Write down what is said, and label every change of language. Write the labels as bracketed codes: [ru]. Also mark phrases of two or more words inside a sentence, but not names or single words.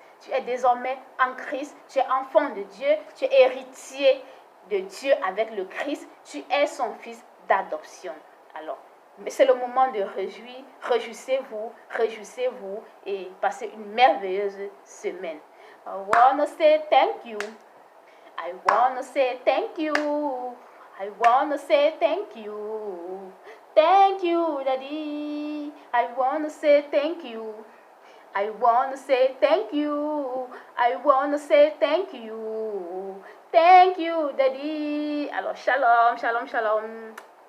[fr] Tu es désormais en Christ, tu es enfant de Dieu, tu es héritier de Dieu avec le Christ, tu es son fils d'adoption. Alors, mais c'est le moment de réjouir, réjouissez-vous et passez une merveilleuse semaine. [en] I wanna say thank you. I wanna say thank you. I wanna say thank you. Thank you, Daddy. I wanna say thank you. I wanna say thank you. I wanna say thank you. Thank you, Daddy. [fr] Alors, [he] שלום, שלום, שלום.